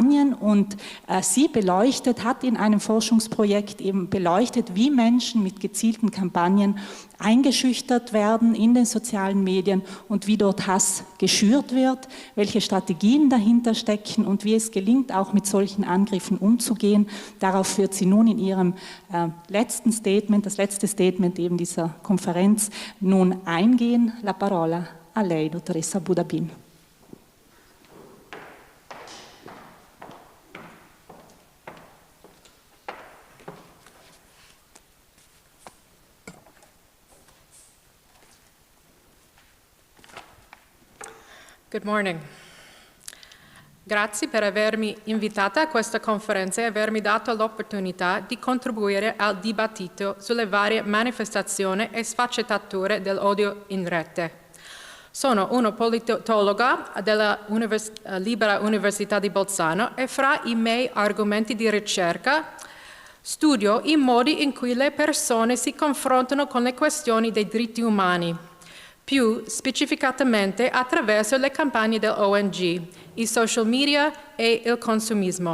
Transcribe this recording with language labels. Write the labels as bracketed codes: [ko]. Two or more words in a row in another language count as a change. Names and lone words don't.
[de] Kampagnen und sie hat in einem Forschungsprojekt eben beleuchtet, wie Menschen mit gezielten Kampagnen eingeschüchtert werden in den sozialen Medien und wie dort Hass geschürt wird, welche Strategien dahinter stecken und wie es gelingt, auch mit solchen Angriffen umzugehen. Darauf wird sie nun in ihrem letzten Statement, das letzte Statement eben dieser Konferenz, nun eingehen. [it] La parola a lei, dottoressa Budabin. [en] Good morning. [it] Grazie per avermi invitata a questa conferenza e avermi dato l'opportunità di contribuire al dibattito sulle varie manifestazioni e sfaccettature dell'odio in rete. Sono una politologa della Libera Università di Bolzano e fra i miei argomenti di ricerca studio i modi in cui le persone si confrontano con le questioni dei diritti umani, più specificatamente attraverso le campagne dell'ONG, i social media e il consumismo.